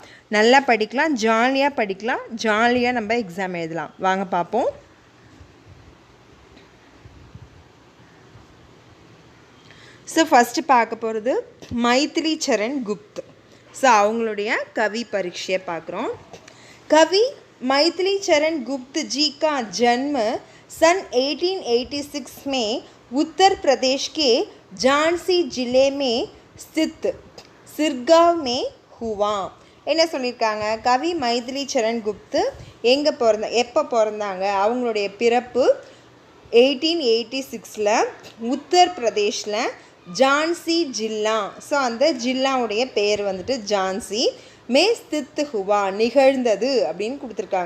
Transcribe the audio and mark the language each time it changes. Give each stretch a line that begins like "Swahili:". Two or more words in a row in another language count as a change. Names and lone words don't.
Tamil: நல்லா படிக்கலாம், ஜாலியாக படிக்கலாம், ஜாலியாக நம்ம எக்ஸாம் எழுதலாம். வாங்க பார்ப்போம்.
English: so first
Tamil: பார்க்க போகிறது மைதிலி சரண் குப்த். ஸோ அவங்களுடைய கவி परीक्षाயை பார்க்குறோம்.
Hindi: कवि मैथिली चरण गुप्त जी का जन्म सन 1886 में उत्तर प्रदेश के झांसी जिले में स्थित सिरगांव में हुआ.
Tamil: என்ன சொல்லியிருக்காங்க? கவி மைதிலி சரண் குப்த் எப்போ பிறந்தாங்க? அவங்களுடைய பிறப்பு 1886ல் உத்தரப்பிரதேஷில் ஜான்சி ஜில்லா. ஸோ அந்த ஜில்லாவுடைய பேர் வந்துட்டு ஜான்சி.
Hindi: में स्थित हुआ
Tamil: நிகழ்ந்தது அப்படின்னு கொடுத்துருக்காங்க.